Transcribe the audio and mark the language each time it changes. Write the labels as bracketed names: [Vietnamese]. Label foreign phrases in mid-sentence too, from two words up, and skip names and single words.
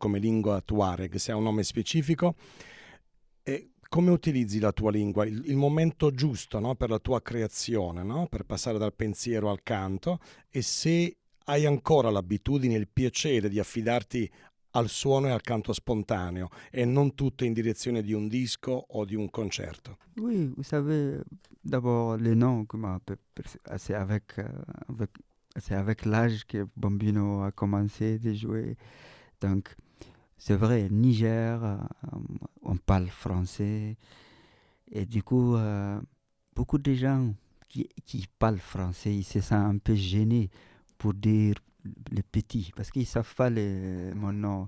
[Italian] Come lingua tuareg, se ha un nome specifico, e come utilizzi la tua lingua, il momento giusto, no? Per la tua creazione, no? Per passare dal pensiero al canto, e se hai ancora l'abitudine e il piacere di affidarti al suono e al canto spontaneo et non tutto in direzione di un disco o di un concerto. [French] Oui, vous savez, d'abord, les noms, c'est avec l'âge que Bambino a commencé de jouer. Donc, c'est vrai, Niger, on parle français. Et du coup, beaucoup de gens qui parlent français, ils se sentent un peu gênés pour dire les petits, parce qu'ils ne savent pas mon nom.